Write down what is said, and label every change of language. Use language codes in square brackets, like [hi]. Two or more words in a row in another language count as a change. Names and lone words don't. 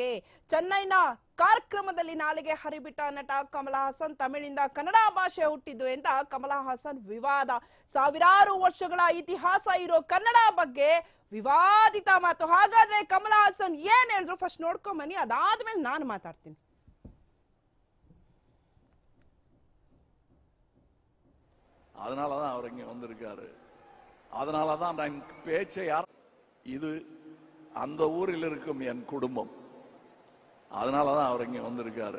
[kn] ಚೆನ್ನೈನ ಕಾರ್ಯಕ್ರಮದಲ್ಲಿ ನಾಲಿಗೆ ಹರಿಬಿಟ್ಟ ನಟ ಕಮಲ ಹಾಸನ್ ತಮಿಳಿಂದ ಕನ್ನಡ ಭಾಷೆ ಹುಟ್ಟಿದ್ದು ಎಂದ ಕಮಲ ಹಾಸನ್ ವಿವಾದ. ಸಾವಿರಾರು ವರ್ಷಗಳ ಇತಿಹಾಸ ಇರೋ ಕನ್ನಡ ಬಗ್ಗೆ ವಿವಾದಿತ ಮಾತು. ಹಾಗಾದ್ರೆ ಕಮಲ ಹಾಸನ್ ಏನ್ ಹೇಳಿದ್ರು ಫಸ್ಟ್ ನೋಡ್ಕೊಂಡ್ ಬನ್ನಿ, ಅದಾದ್ಮೇಲೆ ನಾನು ಮಾತಾಡ್ತೀನಿ. [ta] அதனாலதான் அவர் இங்க வந்திருக்காரு. அதனாலதான் நான் பேச்சை இது அந்த ஊரில் இருக்கும் என் குடும்பம். அதனாலதான் அவர் இங்க வந்திருக்காரு.